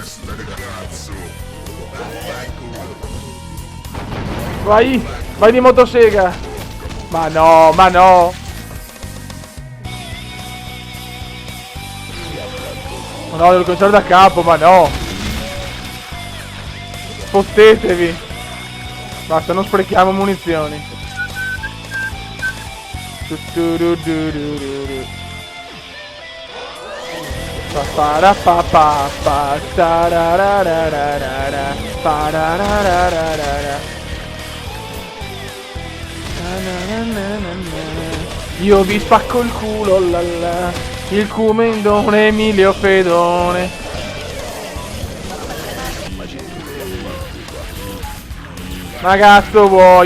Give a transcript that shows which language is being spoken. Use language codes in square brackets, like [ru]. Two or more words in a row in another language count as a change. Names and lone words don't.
[it] Vai, vai di motosega. Ma no, ma no. Ma no, devo cominciare da capo, ma no. Fottetevi. Basta, non sprechiamo munizioni. Pa pa pa pa tararararara pararararara. Io vi spacco il culo lalla. Il cumendone Emilio Fedone. Ma cazzo vuoi?